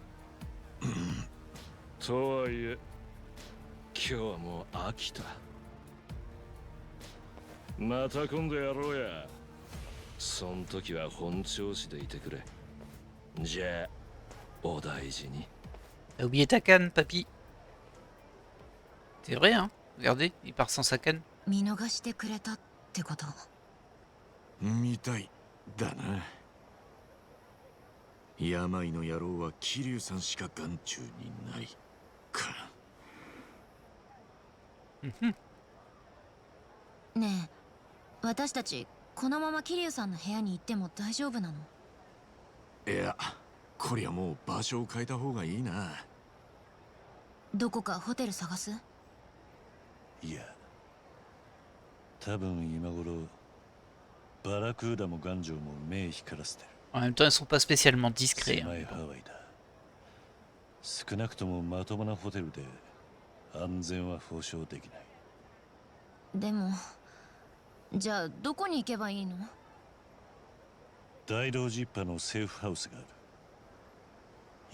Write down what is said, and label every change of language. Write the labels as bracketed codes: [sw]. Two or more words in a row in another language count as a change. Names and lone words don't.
[ja] とはいえ、今日はもう飽きた。また今度やろうや。そん時は本調子でいてくれ。じゃあ、お大事に。 [fr] T'as oublié ta canne, papy. C'est vrai, hein. Regardez, il part sans sa canne. [ja] 見逃してくれたってことみたいだな。病の野郎は桐生さんしか眼中にないか。ねえ私たちこのまま桐生さんの部屋に行っても大丈夫なの？いや、こりゃもう場所を変えた方がいいな。どこかホテル探す？いや多分今頃バラクーダもガンジョーも目光らせてる。 [fr] En même temps, ils sont pas spécialement discrets. [ja] 狭いハワイだ。少なくともまともなホテルで安全は保証できない。でもじゃあどこに行けばいいの？大道ジッパのセーフハウスがある。